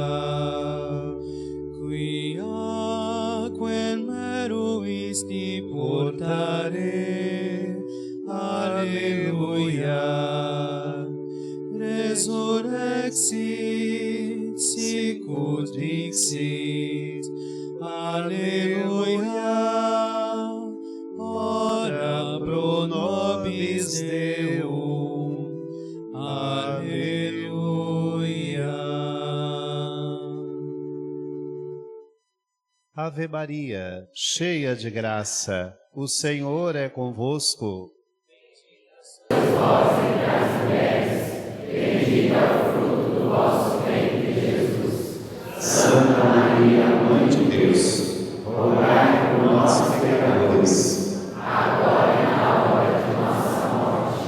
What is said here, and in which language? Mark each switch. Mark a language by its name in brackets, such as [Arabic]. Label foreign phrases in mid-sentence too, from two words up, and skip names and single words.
[Latin] quia quem meruisti portare, alleluia, resurrexit, sicut dixit, alleluia, ora pro nobis Deum, alleluia. [Portuguese] Ave Maria, cheia de graça, o Senhor é convosco. Vós entre as mulheres, bendito é o fruto do vosso ventre, Jesus. Santa Maria, Mãe de Deus, rogai por nós, pecadores, agora e na hora de nossa morte.